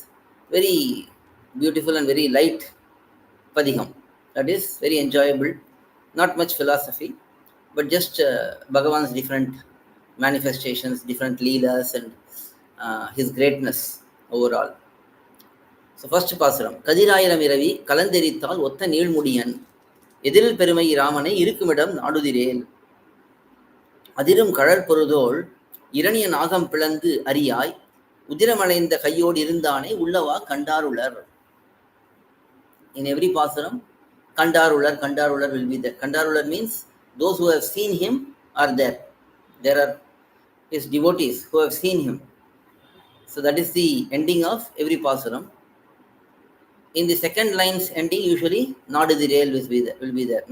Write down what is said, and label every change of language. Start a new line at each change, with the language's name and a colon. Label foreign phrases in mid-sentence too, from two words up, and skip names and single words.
English: Very beautiful and very light Padiham. That is very enjoyable. Not much philosophy, but just Bhagavan's different manifestations, different leelas, and his greatness overall. So first
Tamil: pAsuram. கதிராயிரம் இரவி கலந்தெறிந்தால் ஒத்த நீள்முடியன் எழில் periyAzhwArனை இருக்குமிடம் நாடுதிரேல் அதிரும் கடல் பொருதோள் இரணிய நாகம் பிளந்து அறியாய் உதிரமடைந்த கையோடு இருந்தானே உள்ளவா கண்டாருளர்.
English: In every pAsuram, Kandarular will be there. Kandarular means those who have seen him are there. There are his devotees who have seen him. So that is the ending of every pAsuram. In the second line's ending, usually Nadudirel will be there.